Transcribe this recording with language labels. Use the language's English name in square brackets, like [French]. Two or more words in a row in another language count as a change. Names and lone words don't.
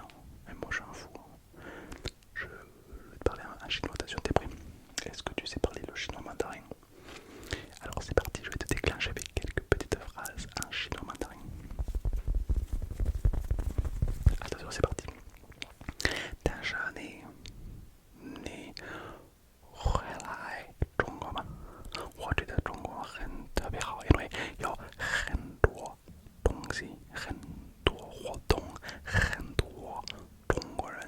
[French] Et moi je suis un fou. Je vais te parler en chinois, attention, t'es prêt? Est-ce que tu sais parler le chinois mandarin? Alors c'est parti, je vais te déclencher avec quelques petites phrases en chinois mandarin. Attention, c'est parti. [Chinese] 但是你回来中国吗？我觉得中国很特别好，因为有很多东西，很多活动，很多中国人。